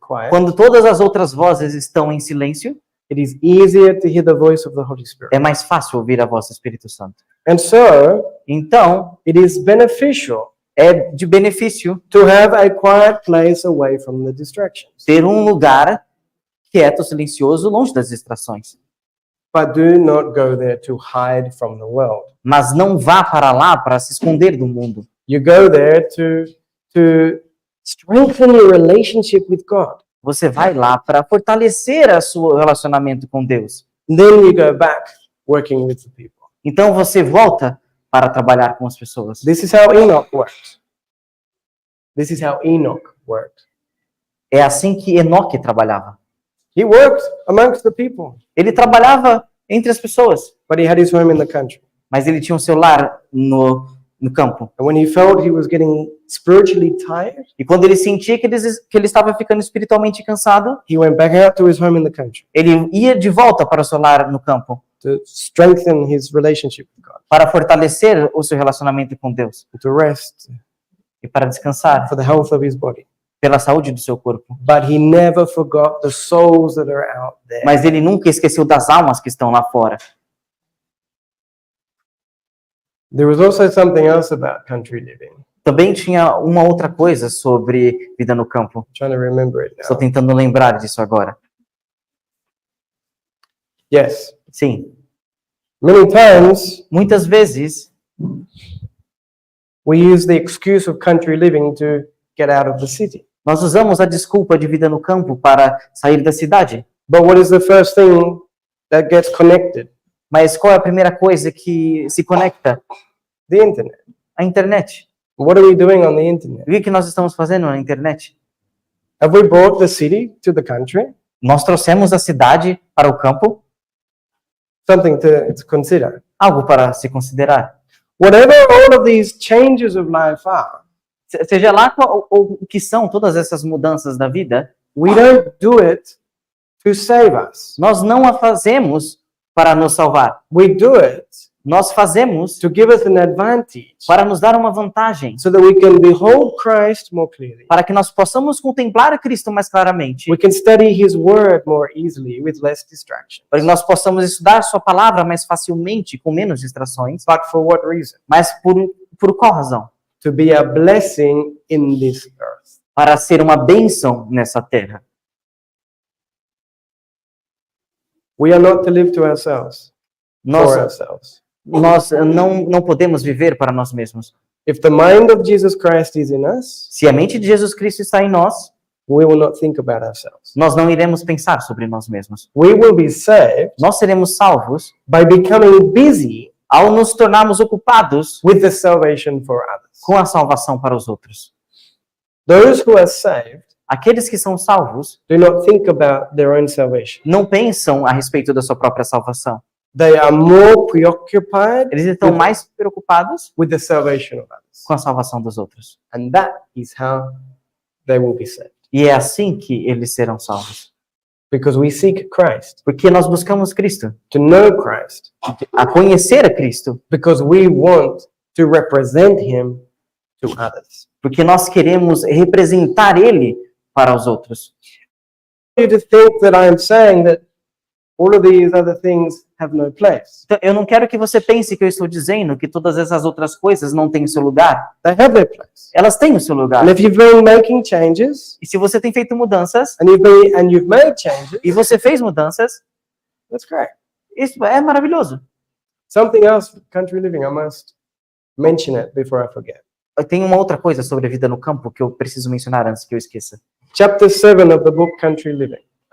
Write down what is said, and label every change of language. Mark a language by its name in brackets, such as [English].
[Portuguese] quando todas as outras vozes estão em silêncio, [English] it is easier to hear the voice of the Holy Spirit. [Portuguese] é mais fácil ouvir a voz do Espírito Santo. [English] And so [Portuguese] Então, [English] it is beneficial [Portuguese] é de benefício [English] to have a quiet place away from the distractions. [Portuguese] ter um lugar quieto, silencioso, longe das distrações. [English] But do not go there to hide from the world. [Portuguese] Mas não vá para lá para se esconder do mundo. [English] You go there to strengthen your relationship with God. [Portuguese] Você vai lá para fortalecer o seu relacionamento com Deus. [English] And then you go back working with the people. [Portuguese] Então você volta para trabalhar com as pessoas. [English] This is how Enoch worked. This is how Enoch worked. [Portuguese] É assim que Enoque trabalhava. [English] He worked amongst the people, [Portuguese] Ele trabalhava entre as pessoas, [English] but he had his home in the country. [Portuguese] mas ele tinha um seu lar no campo. [English] And when he felt he was getting spiritually tired, [Portuguese] E quando ele sentia que ele estava ficando espiritualmente cansado, [English] he went back out to his home in the country [Portuguese] ele ia de volta para o seu lar no campo, [English] to strengthen his relationship with God, [Portuguese] para fortalecer o seu relacionamento com Deus [English] to rest, [Portuguese] e para descansar [English] for the health of his body. [Portuguese] pela saúde do seu corpo. [English] But he never forgot the souls that are out there. [Portuguese] Mas ele nunca esqueceu das almas que estão lá fora. [English] There was also something else about country living. [Portuguese] Também tinha uma outra coisa sobre vida no campo. [English] I'm trying to remember it [Portuguese] Estou [English] now. [Portuguese] tentando lembrar disso agora. [English] Yes. [Portuguese] Sim, [English] Many times [Portuguese] muitas vezes [English] we use the excuse of country living to get out of the city. [Portuguese] nós usamos a desculpa de vida no campo para sair da cidade. [English] But what is the first thing that gets connected? [Portuguese] Mas qual é a primeira coisa que se conecta? [English] The internet. [Portuguese] A internet. [English] What are we doing on the internet? [Portuguese] O que nós estamos fazendo na internet? [English] Have we brought the city to the country? [Portuguese] Nós trouxemos a cidade para o campo, [English] Something to consider. [Portuguese] algo para se considerar. [English] Whatever all of these changes of life are, [Portuguese] Seja lá o que são todas essas mudanças da vida, [English] we don't do it to save us. [Portuguese] nós não a fazemos para nos salvar. [English] We do it [Portuguese] Nós fazemos [English] to give us an advantage [Portuguese] para nos dar uma vantagem, [English] so that we can behold Christ more clearly. [Portuguese] para que nós possamos contemplar a Cristo mais claramente, [English] We can study His Word more easily with less distraction. [Portuguese] para que nós possamos estudar sua palavra mais facilmente, com menos distrações. [English] But for what reason? [Portuguese] Mas por qual razão? [English] To be a blessing in this earth. [Portuguese] Para ser uma bênção nessa terra. [English] We are not to live to ourselves, for [Portuguese] Nós [English] ourselves. [Portuguese] não podemos viver para nós mesmos. [English] If the mind of Jesus Christ is in us, [Portuguese] Se a mente de Jesus Cristo está em nós, [English] we will not think about ourselves. [Portuguese] nós não iremos pensar sobre nós mesmos. [English] We will be saved [Portuguese] Nós seremos salvos [English] by becoming busy [Portuguese] ao nos tornarmos ocupados [English] with the salvation for others. [Portuguese] com a salvação para os outros. [English] Those who are saved [Portuguese] Aqueles que são salvos [English] do not think about their own salvation. [Portuguese] não pensam a respeito da sua própria salvação. [English] They are more preoccupied [Portuguese] Eles estão mais preocupados [English] with the salvation of others. [Portuguese] com a salvação dos outros. [English] And that is how they will be saved. [Portuguese] E é assim que eles serão salvos. [English] Because we seek Christ, [Portuguese] Porque nós buscamos Cristo, [English] to know Christ, [Portuguese] a conhecer a Cristo, [English] because we want to represent Him to others. [Portuguese] porque nós queremos representar Ele para os outros. [English] You to think that I am saying that all of these other things have no place. [Portuguese] Então, eu não quero que você pense que eu estou dizendo que todas essas outras coisas não têm o seu lugar. [English] They have their place. [Portuguese] Elas têm o seu lugar. [English] And if you've been making changes, [Portuguese] E se você tem feito mudanças, [English] and you've made changes, [Portuguese] e você fez mudanças, [English] that's great. [Portuguese] isso é maravilhoso. [English] Something else for country living, I must mention it before I forget. [Portuguese] Tem uma outra coisa sobre a vida no campo que eu preciso mencionar antes que eu esqueça. [English] Chapter 7 of the book Country Living.